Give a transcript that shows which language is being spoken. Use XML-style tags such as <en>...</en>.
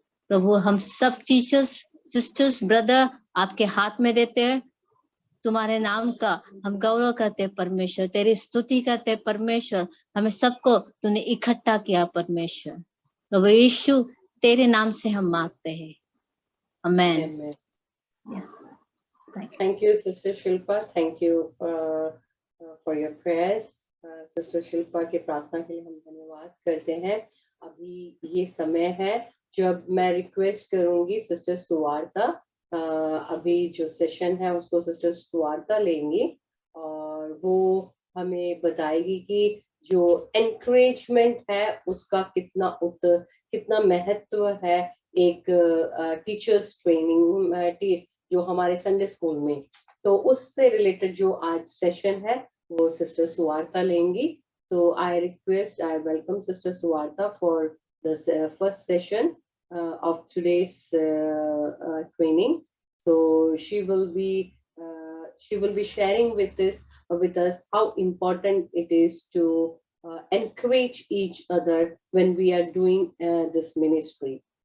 <hi>प्रभु हम सब teachers, sisters, brother आपके हाथ में देते हैं। तुम्हारे नाम का हम गौरव करते हैं परमेश्वर, तेरी स्तुति करते हैं परमेश्वर। हमें सबको तूने इकट्ठा किया परमेश्वर। प्रभु यीशु तेरे नाम से हम मांगते हैं, आमेन।</hi> <en>Yes. Thank you, Sister Shilpa. Thank you for your prayers.</en> <hi>Sister Shilpa के प्रार्थना के लिए हम धन्यवाद करते हैं। अभी ये समय है जब मैं रिक्वेस्ट करूंगी सिस्टर सुवार्ता, अभी जो सेशन है उसको सिस्टर सुवार्ता लेंगी और वो हमें बताएगी कि जो एनकरेजमेंट है उसका कितना महत्व है एक टीचर्स ट्रेनिंग जो हमारे संडे स्कूल में। तो उससे रिलेटेड जो आज सेशन है वो सिस्टर सुवार्ता लेंगी।</hi> <en>So I welcome Sister Suwarta for this first session of today's training. So she will be sharing with us how important it is to encourage each other when we are doing this ministry.</en>